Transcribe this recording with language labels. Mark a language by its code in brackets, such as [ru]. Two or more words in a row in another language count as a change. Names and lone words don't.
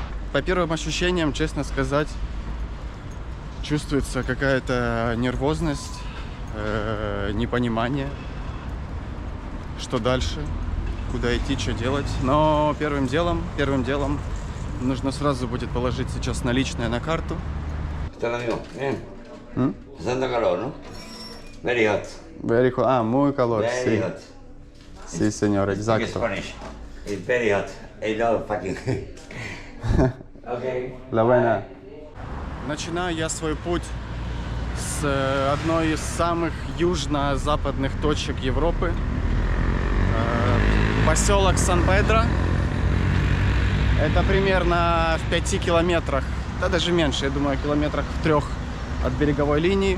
[ru] по первым ощущениям, честно сказать, чувствуется какая-то нервозность, непонимание, что дальше, куда идти, что делать. Но первым делом нужно сразу будет положить сейчас наличные на карту. [es] Santa calor, ¿no? [en] Very hot. Very hot. [es] Ah, muy calor. [en] Very [es] Sí. [en] hot. [es] Sí, señor, [en] Speak [es] exacto. [en] Spanish. It's very hot. I love fucking. Okay. [es] La buena. [ru] Начинаю я свой путь с одной из самых южно-западных точек Европы. Поселок Сан-Педро. Это примерно в 5 километрах, да даже меньше, я думаю, километрах в 3 от береговой линии.